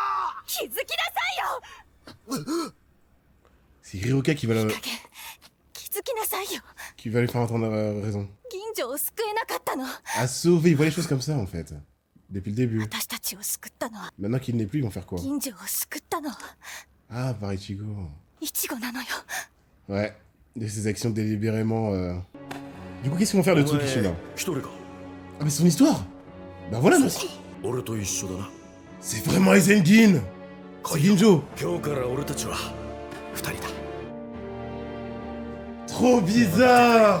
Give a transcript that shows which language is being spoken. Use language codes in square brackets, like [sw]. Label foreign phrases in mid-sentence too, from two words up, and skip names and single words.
[fr] C'est Hiroka qui va la... Qui va lui faire entendre raison. [ja] 銀城を救えなかったの。 [fr] À sauver, il voit les choses comme ça en fait. Depuis le début. [ja] 私たちを救ったのは [fr] Maintenant qu'il n'est plus, ils vont faire quoi? [ja] 銀城を救ったのは [fr] Ah, par Ichigo. [ja] イチゴなのよ。 [fr] Ouais. De ses actions délibérément. Du coup, qu'est-ce qu'ils vont faire de Tsukishima? Ah, mais son histoire! Bah voilà, merci! C'est vraiment Aizengin! C'est Ginjo! Trop bizarre!